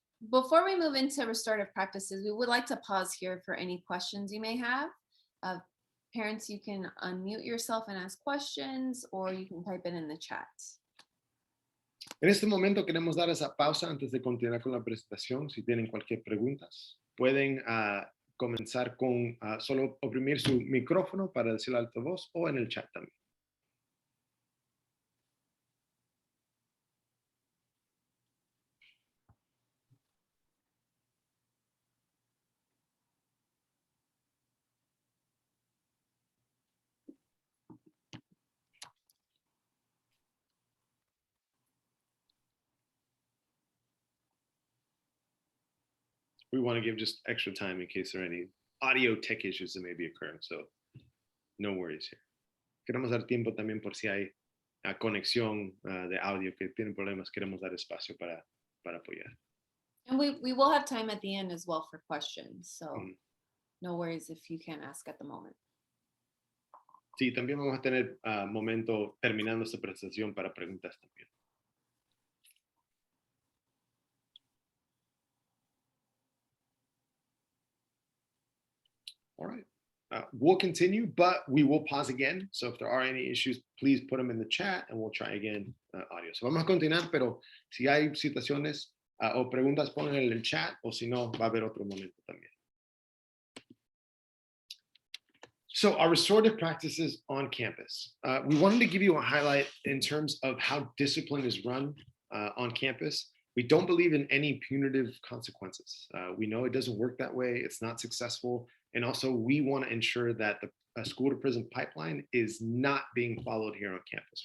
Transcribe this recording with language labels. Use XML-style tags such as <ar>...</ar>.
<en>Before we move into restorative practices, we would like to pause here for any questions you may have. Parents, you can unmute yourself and ask questions, or you can type it in the chat.</en> <es>En este momento queremos dar esa pausa antes de continuar con la presentación. Si tienen cualquier pregunta, pueden comenzar con solo oprimir su micrófono para decir altavoz, o en el chat también.</es> <en>We want to give just extra time in case there are any audio tech issues that may be occurring, so no worries here.</en> <es>Queremos dar tiempo también por si hay conexión de audio que tienen problemas, queremos dar espacio para apoyar.</es> <en>And we will have time at the end as well for questions. So Mm. no worries if you can't ask at the moment.</en> <es>Sí, también vamos a tener momento terminando esta presentación para preguntas también.</es> <en>All right. We'll continue, but we will pause again. So if there are any issues, please put them in the chat and we'll try again audio.</en> <es>So vamos a continuar, pero si hay situaciones o preguntas, pongan en el chat, o si no, va a haber otro momento también.</es> <en>So our restorative practices on campus. We wanted to give you a highlight in terms of how discipline is run on campus. We don't believe in any punitive consequences. We know it doesn't work that way. It's not successful. And also we want to ensure that the school to prison pipeline is not being followed here on campus.</en>